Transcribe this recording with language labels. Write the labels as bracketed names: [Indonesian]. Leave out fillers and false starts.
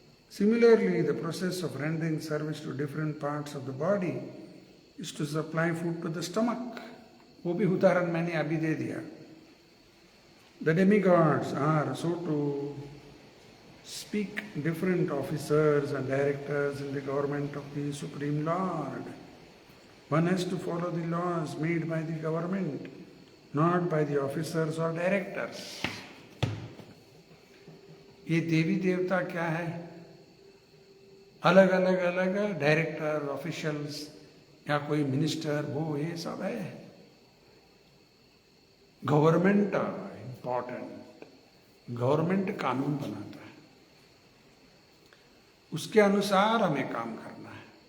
[English] Similarly, the process of rendering service to different parts of the body is to supply food to the stomach. [Hindi] वो भी उदाहरण मैंने अभी दे दिया। [English] The demigods are so to speak different officers and directors in the government of the Supreme Lord. One has to follow the laws made by the government, not by the officers or directors. [Hindi] ये देवी देवता क्या है? अलग अलग अलग director, officials या कोई minister, वो ये सब है। गवर्नमेंट इंपॉर्टेंट, गवर्नमेंट कानून बनाता है, उसके अनुसार हमें काम करना है।